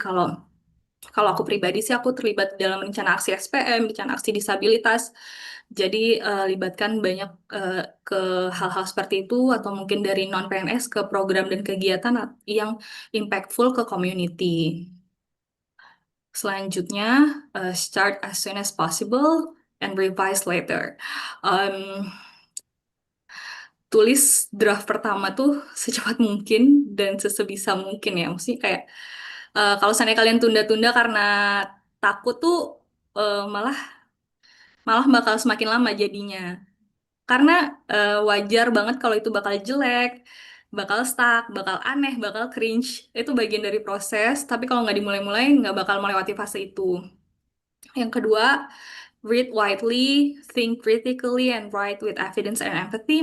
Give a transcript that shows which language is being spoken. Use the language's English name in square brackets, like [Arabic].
[Indonesian] Kalau kalau aku pribadi sih aku terlibat dalam rencana aksi SPM, rencana aksi disabilitas. Jadi libatkan banyak ke hal-hal seperti itu atau mungkin dari non PNS ke program dan kegiatan yang impactful ke community. Selanjutnya, [English] start as soon as possible and revise later. [Indonesian] Um, Tulis draft pertama tuh secepat mungkin dan sesebisa mungkin ya. Maksudnya kayak kalau seandainya kalian tunda-tunda karena takut tuh malah malah bakal semakin lama jadinya. Karena wajar banget kalau itu bakal jelek, bakal stuck, bakal aneh, bakal cringe. Itu bagian dari proses, tapi kalau nggak dimulai-mulai nggak bakal melewati fase itu. Yang kedua, [English] read widely, think critically, and write with evidence and empathy.